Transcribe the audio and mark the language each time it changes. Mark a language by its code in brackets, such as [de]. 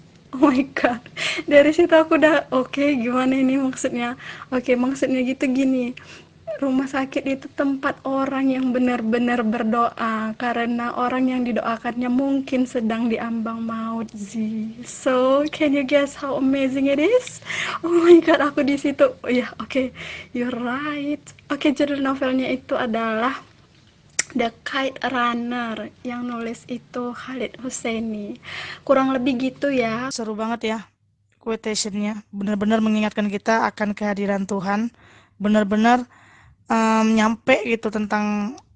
[id] Oh my god, dari situ aku udah oke, gimana ini maksudnya. Oke, maksudnya gitu gini, rumah sakit itu tempat orang yang benar-benar berdoa karena orang yang didoakannya mungkin sedang diambang maut sih. [en] So can you guess how amazing it is? Oh my god, [id] aku di situ. Oh ya, oke, [en] you're right. [id] Oke, judul novelnya itu adalah The Kite Runner, yang nulis itu Khalid Husseini. Kurang lebih gitu ya. Seru banget ya quotationnya, benar-benar mengingatkan kita akan kehadiran Tuhan, benar-benar nyampe gitu tentang